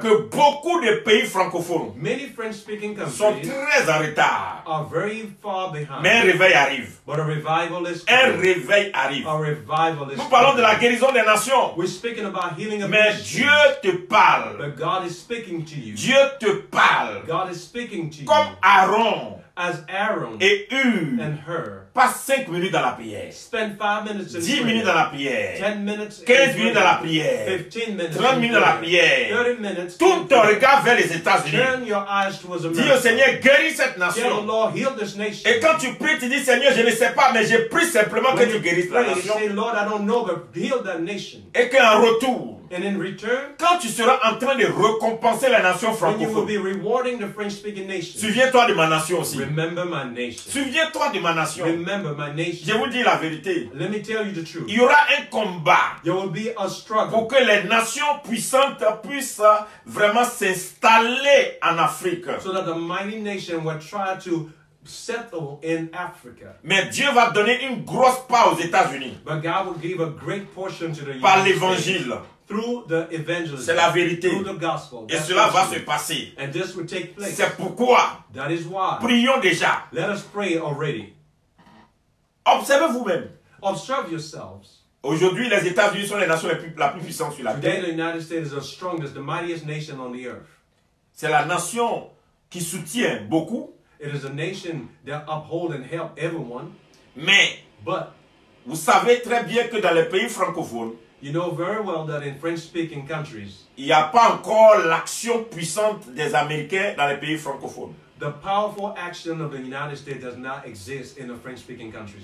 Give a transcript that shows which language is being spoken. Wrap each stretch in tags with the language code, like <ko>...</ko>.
<fr>que beaucoup de pays francophones</fr> <en>many French-speaking</en> <fr>sont</fr> <en>countries</en> <fr>très en retard.</fr> <en>are very far behind.</en> <fr>Mais un réveil arrive.</fr> <en>But a revival is</en> <fr>Un</fr> <en>coming.</en> <fr>réveil arrive.</fr> <en>A revival is</en> <fr>Nous parlons de</fr> <en>coming.</en> <fr>la guérison des nations.</fr> <en>We're speaking about healing of</en> <fr>Mais</fr> <en>nations.</en> <fr>Dieu te parle.</fr> <en>But God is speaking to you.</en> <fr>Dieu te parle.</fr> <en>God is speaking to</en> <fr>Comme</fr> <en>you.</en> <fr>Aaron</fr> <en>As Aaron</en> <fr>et Hur.</fr> <en>and her</en> <fr>Passe 5 minutes dans la prière.</fr> <en>spend 5 minutes in</en> <fr>10</fr> <en>prayer,</en> <fr>minutes dans la prière.</fr> <en>10 minutes</en> <fr>15</fr> <en>in</en> <fr>minutes dans la</fr> <en>prayer,</en> <fr>prière.</fr> <en>15 minutes</en> <fr>30</fr> <en>in</en> <fr>minutes dans la</fr> <en>prayer,</en> <fr>prière.</fr> <en>30 minutes</en> <fr>Tourne</fr> <en>in</en> <fr>ton</fr> <en>prayer.</en> <fr>regard vers les États-Unis.</fr> <en>Turn your eyes towards</en> <fr>Dis au</fr> <en>America.</en> <fr>Seigneur, guéris cette</fr> <en>Tell the</en> <fr>nation.</fr> <en>Lord, heal this nation.</en> <fr>Et quand tu pries, tu dis, Seigneur, je ne sais pas, mais je prie simplement que</fr> <en>When</en> <fr>tu</fr> <en>you</en> <fr>guérisses la</fr> <en>pray,</en> <fr>nation.</fr> <en>say, Lord, I don't know, but heal that nation.</en> <fr>Et qu'en retour,</fr> <en>And in return,</en> <fr>quand tu seras en train de récompenser la nation</fr> <en>when you will</en> <fr>francophone,</fr> <en>be rewarding the French-speaking nation,</en> <fr>souviens-toi de ma nation aussi.</fr> <en>remember my nation.</en> <fr>Souviens-toi de ma nation.</fr> <en>Remember my</en> <fr>Je</fr> <en>nation.</en> <fr>vous dis la vérité.</fr> <en>Let me tell you the truth.</en> <fr>Il y aura un combat</fr> <en>There will be a</en> <fr>pour</fr> <en>struggle</en> <fr>que les nations puissantes puissent vraiment s'installer en Afrique.</fr> <en>so that the mighty nation will try to settle in Africa.</en> <fr>Mais Dieu va donner une grosse part aux États-Unis</fr> <en>But God will give a great portion to the</en> <fr>par</fr> <en>United States</en> <fr>l'évangile.</fr> <en>through the evangelism.</en> <fr>C'est la vérité.</fr> <en>Through the gospel.</en> <fr>Et</fr> <en>That's</en> <fr>cela</fr> <en>the</en> <fr>va</fr> <en>truth.</en> <fr>se passer.</fr> <en>And this will take place.</en> <fr>C'est pourquoi,</fr> <en>That is why.</en> <fr>prions déjà.</fr> <en>Let us pray already.</en> <fr>Observez vous-même.</fr> <en>Observe yourselves.</en> <fr>Aujourd'hui, les États-Unis sont les nations la plus puissante sur la</fr> <en>Today,</en> <fr>terre.</fr> <en>the United States is the strongest, the mightiest nation on the earth.</en> <fr>C'est la nation qui soutient beaucoup,</fr> <en>It is a nation that uphold and help everyone.</en> <fr>mais</fr> <en>But</en> <fr>vous savez très bien que dans les pays francophones,</fr> <en>you know very well that in French-speaking countries,</en> <fr>il n'y a pas encore l'action puissante des Américains dans les pays francophones.</fr> <en>the powerful action of the United States does not exist in the French-speaking countries.</en>